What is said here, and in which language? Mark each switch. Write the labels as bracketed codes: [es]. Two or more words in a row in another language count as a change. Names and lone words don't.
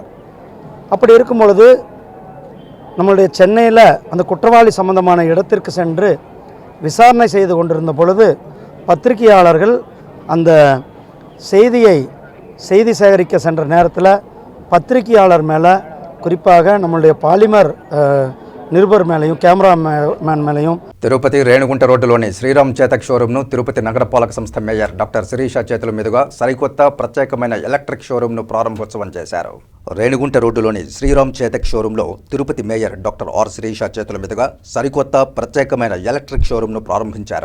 [ta] அப்படி இருக்கும் பொழுது நம்மளுடைய சென்னையில் அந்த குற்றவாளி சம்பந்தமான இடத்திற்கு சென்று விசாரணை செய்து கொண்டிருந்த பொழுது பத்திரிகையாளர்கள் அந்த செய்தி சேகரிக்க சென்ற நேரத்தில் பத்திரிகையாளர் மேலே குறிப்பாக நம்மளுடைய பாலிமர் நிருபர் மேலேயும் கேமராமேன் மேலேயும். [te] తిరుపతి రేణిగుంట రోడ్డులోని శ్రీరామ్ చేతక్ షోరూంను తిరుపతి నగరపాలక సంస్థ మేయర్ డాక్టర్ శిరీష చేతుల మీదుగా సరికొత్త ప్రత్యేకమైన ఎలక్ట్రిక్ షోరూంను ప్రారంభోత్సవం చేశారు. రేణిగుంట రోడ్డులోని శ్రీరామ్ చేతక్ షోరూంలో తిరుపతి మేయర్ డాక్టర్ ఆర్ శిరీష చేతుల మీదుగా సరికొత్త ప్రత్యేకమైన ఎలక్ట్రిక్ షోరూంను ప్రారంభించారు.